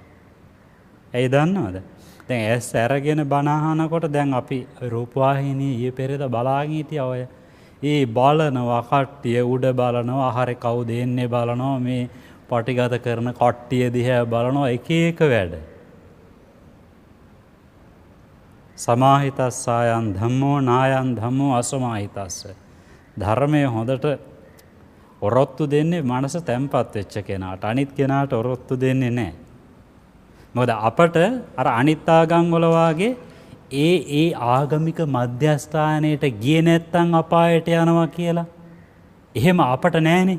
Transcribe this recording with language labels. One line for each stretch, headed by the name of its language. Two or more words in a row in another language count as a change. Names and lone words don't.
Sinhala: ඇයි දන්නවද? දැන් ඇස් අරගෙන බණ අහනකොට දැන් අපි රූපවාහිනී ඊයේ පෙරේද බලාගෙන හිටියා ඔය. ඒ බලනවා කට්ටිය උඩ බලනවා හරි කවුද එන්නේ බලනවා මේ පටිගත කරන කට්ටිය දිහා බලනවා එක එක වැඩ.
Pali: සමාහිතස්සායන් ධම්මෝ නායන් ධම්මෝ අසමාහිතස්ස.
Sinhala: ධර්මයේ හොඳට ඔරොත්තු දෙන්නේ මනස තැම්පත් වෙච්ච කෙනාට. අනිත් කෙනාට ඔරොත්තු දෙන්නේ නැහැ. මොකද අපට අර අනිත් ආගම් වල වාගේ ඒ ආගමික මධ්‍යස්ථානයට ගියේ නැත්තම් අපායට යනවා කියලා එහෙම අපට නැහැනේ.